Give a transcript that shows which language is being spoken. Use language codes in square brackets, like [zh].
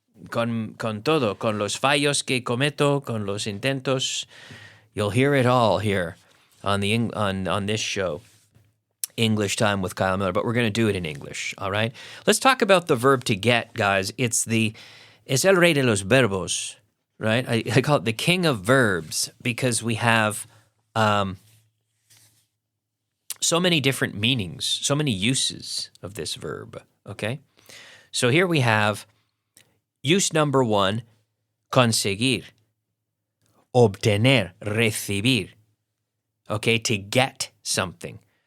[es] Con todo, con los fallos que cometo, con los intentos. [en] You'll hear it all here on this show, English Time with Kyle Millar, but we're going to do it in English, all right? Let's talk about the verb to get, guys. [es] Es el rey de los verbos, right? [en] I call it the king of verbs because we have so many different meanings, so many uses of this verb, okay? So here we have use number 1, [es] conseguir, obtener, recibir, [en] okay, to get something.